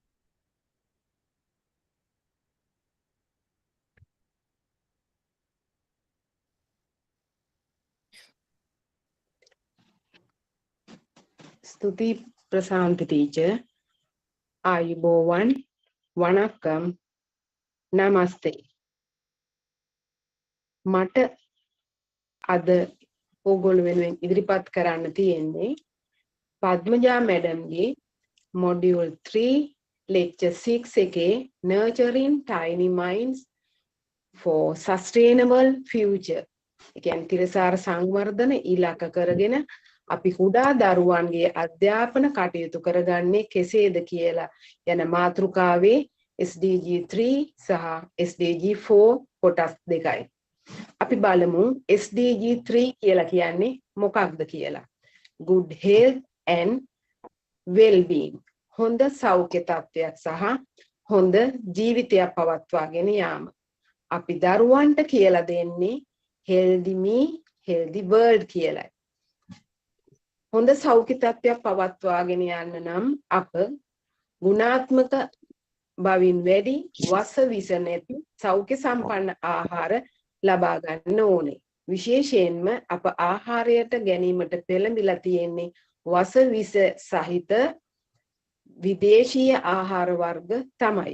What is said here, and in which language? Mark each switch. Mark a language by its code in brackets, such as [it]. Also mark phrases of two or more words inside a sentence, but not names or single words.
[si] Stuti Prasanthi teacher, Ayubowan, Vanakkam, Namaste. මට අද ඕගොල්ලෝ වෙනුවෙන් ඉදිරිපත් කරන්න තියෙන්නේ පද්මජා මැඩම්ගේ මොඩියුල් 3 lecture 6 එකේ [en] nurturing tiny minds for sustainable future. [si] ඒ කියන්නේ තිරසාර සංවර්ධන ඉලක්ක කරගෙන අපි කුඩා දරුවන්ගේ අධ්‍යාපන කටයුතු කරගන්නේ කෙසේද කියලා යන මාතෘකාවේ SDG 3 සහ SDG 4 කොටස් දෙකයි. අපි බලමු SDG 3 කියලා කියන්නේ මොකක්ද කියලා. [en] Good health and well-being. [si] හොඳ සෞඛ්‍ය තත්ත්වයක් සහ හොඳ ජීවිතයක් පවත්වාගෙන යාම. අපි දරුවන්ට කියලා දෙන්නේ [en] healthy me, healthy world [si] කියලායි. හොඳ සෞඛ්‍ය තත්ත්වයක් පවත්වාගෙන යන්න නම් අප ගුණාත්මක බවින් වැඩි වස විස නැති සෞඛ්‍ය සම්පන්න ආහාර ලබා ගන්න ඕනේ. විශේෂයෙන්ම අප ආහාරයට ගැනීමට පෙළඹිලා තියෙන්නේ වස විස සහිත විදේශීය ආහාර වර්ග තමයි.